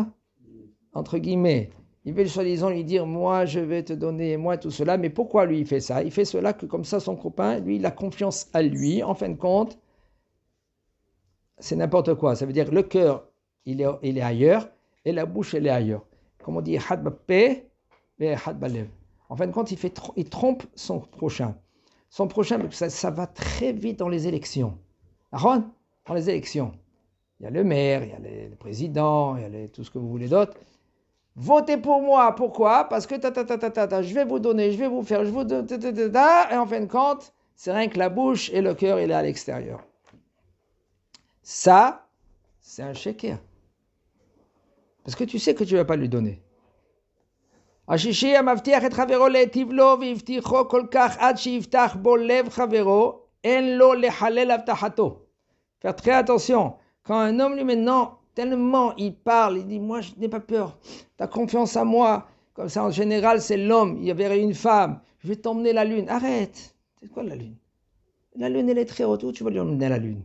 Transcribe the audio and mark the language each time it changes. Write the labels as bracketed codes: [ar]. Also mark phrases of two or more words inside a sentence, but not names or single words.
[fr] Entre guillemets, il veut soi-disant lui dire, moi je vais te donner, moi tout cela, mais pourquoi lui il fait ça? Il fait cela que comme ça son copain, lui il a confiance à lui, en fin de compte, c'est n'importe quoi, ça veut dire le cœur il est ailleurs, et la bouche elle est ailleurs. Comme on dit, [he] חד בפה, חד בלב. [fr] En fin de compte, il trompe son prochain. Son prochain, ça va très vite dans les élections. Dans les élections, il y a le maire, il y a le président, il y a tout ce que vous voulez d'autre. Votez pour moi, pourquoi? Parce que je vais vous donner, je vais vous faire, et en fin de compte, c'est rien que la bouche et le cœur, il est à l'extérieur. Ça, c'est un sheker. Parce que tu sais que tu ne vas pas lui donner. [he] השישי המבטיח את חברו להיטיב לו והבטיחו כל כך עד שיפתח בו לב חברו, אין לו לחלל הבטחתו. [fr] Faire très attention. Quand un homme lui maintenant, tellement il parle, il dit moi je n'ai pas peur, tu as confiance en moi. Comme ça en général c'est l'homme, il y avait une femme, je vais t'emmener la lune. Arrête, c'est quoi la lune? La lune elle est très haute, où tu vas lui emmener la lune?